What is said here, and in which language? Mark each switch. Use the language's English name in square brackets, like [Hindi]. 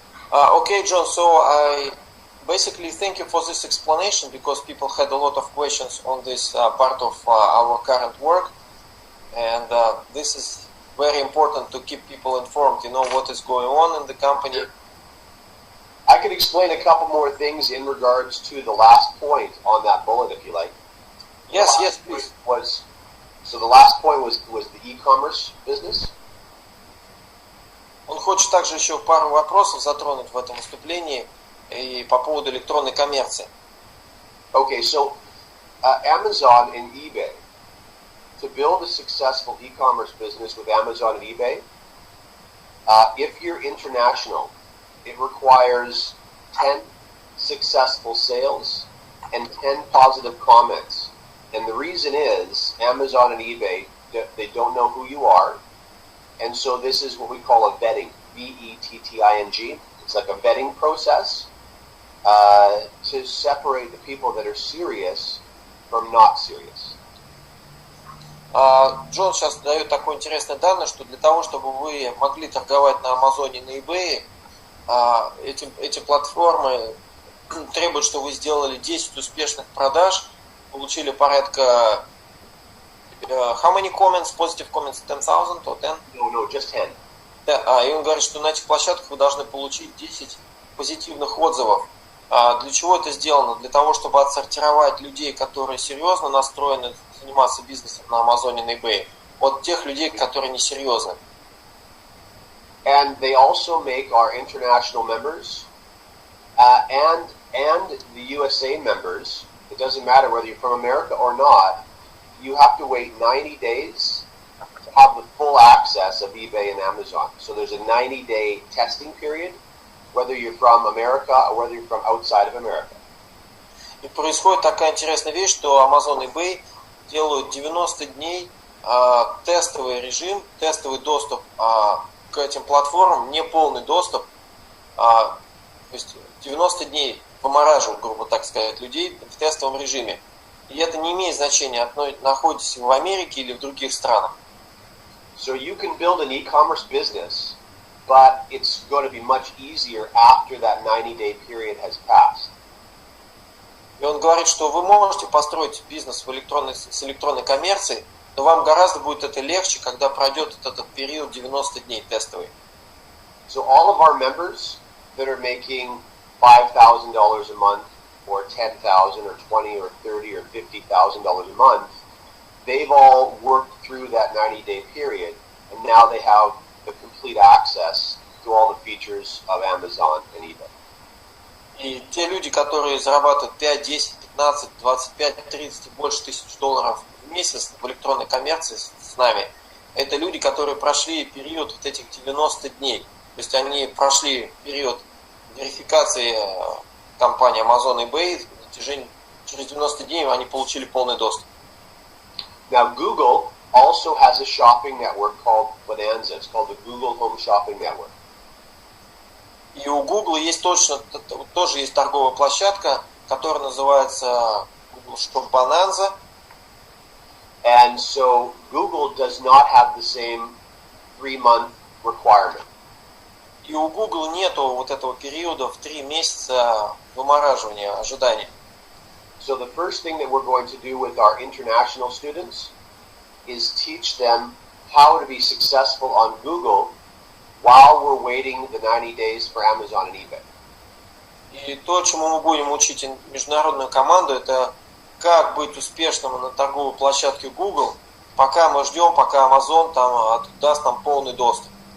[English] Okay, John, so I basically thank you for this explanation, because people had a lot of questions on this part of our current work, and this is very important to keep people informed, you know, what is going on in the company. I can explain a couple more things in regards to the last point on that bullet, if you like. Yes, please. So the last point was the e-commerce business. [Russian] Он хочет также еще пару вопросов затронуть в этом выступлении и по поводу электронной коммерции. [English] Okay, so Amazon and eBay. To build a successful e-commerce business with Amazon and eBay, if you're international, it requires 10 successful sales and 10 positive comments. And the reason is Amazon and eBay, they don't know who you are. And so this is what we call a vetting, vetting. It's like a vetting process to separate the people that are serious from not serious. [Russian] Джон сейчас дает такое интересное данное, что для того, чтобы вы могли торговать на Амазоне и на eBay, эти платформы требуют, чтобы вы сделали 10 успешных продаж, получили порядка [English] how many comments, positive comments, 10,000 or 10? No, just 10. [Russian] Да, и он говорит, что на этих площадках вы должны получить 10 позитивных отзывов. Для чего это сделано? Для того, чтобы отсортировать людей, которые серьезно настроены заниматься бизнесом на Амазоне, на eBay, от тех людей, которые несерьезны. [English] And they also make our international members and the USA members. It doesn't matter whether you're from America or not. You have to wait 90 days to have the full access of eBay and Amazon. So there's a 90-day testing period, whether you're from America or whether you're from outside of America. [Russian] И происходит такая интересная вещь, что Amazon и eBay делают 90 дней тестовый режим, тестовый доступ к этим платформам, не полный доступ, то есть 90 дней вымораживают, грубо так сказать, людей в тестовом режиме. И это не имеет значения, находитесь вы в Америке или в других странах. [English] So you can build an e-commerce business, but it's going to be much easier after that 90-day period has passed. [Russian] И он говорит, что вы можете построить бизнес с электронной коммерцией, но вам гораздо будет это легче, когда пройдет этот период 90 дней тестовый. [English] So all of our members that are making $5,000 a month, or $10,000, or $20,000, or $30,000, or $50,000 a month, they've all worked through that 90-day period, and now they have the complete access to all the features of Amazon and eBay. [Russian] И те люди, которые зарабатывают 5, 10, 15, 25, 30 и больше тысяч долларов в месяц в электронной коммерции с нами, это люди, которые прошли период вот этих 90 дней. То есть они прошли период верификации компании Amazon и eBay, через 90 дней они получили полный доступ. [English] Now Google also has a shopping network called Bonanza. It's called the Google Home Shopping Network. [Russian] И у Google есть тоже есть торговая площадка, которая называется Google Shop Bonanza. [English] And so Google does not have the same 3-month requirement. [Russian] И у Google нету вот этого периода в 3 месяца вымораживания ожидания. [English] So the first thing that we're going to do with our international students is teach them how to be successful on Google while we're waiting the 90 days for Amazon and eBay. [Russian] И то, чему мы будем учить международную команду, это как быть успешным на торговой площадке Google, пока мы ждем, пока Amazon там даст нам полный доступ.